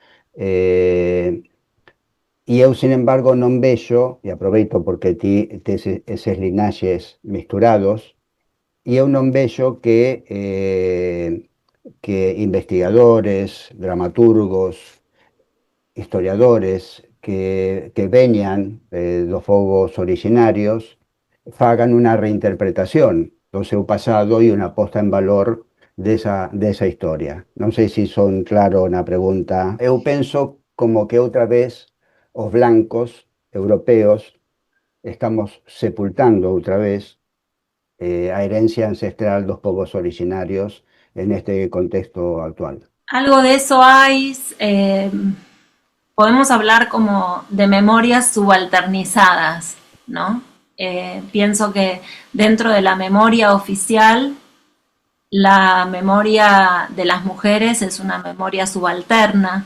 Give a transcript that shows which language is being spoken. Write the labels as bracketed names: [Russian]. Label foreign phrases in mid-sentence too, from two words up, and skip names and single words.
[Galician] e eu, sin embargo, non vexo, e aproveito porque ti tes eses linaxes misturados, e eu non vexo que investigadores, dramaturgos, historiadores que veñan dos povos originarios fagan unha reinterpretación do seu pasado e unha posta en valor desa historia. Non sei se son claro na pregunta. Eu penso como que outra vez os blancos europeos estamos sepultando outra vez a herencia ancestral dos povos originarios en este contexto actual. [Spanish] Algo de eso hay. Podemos hablar como de memorias subalternizadas, ¿no? Pienso que dentro de la memoria oficial, la memoria de las mujeres es una memoria subalterna.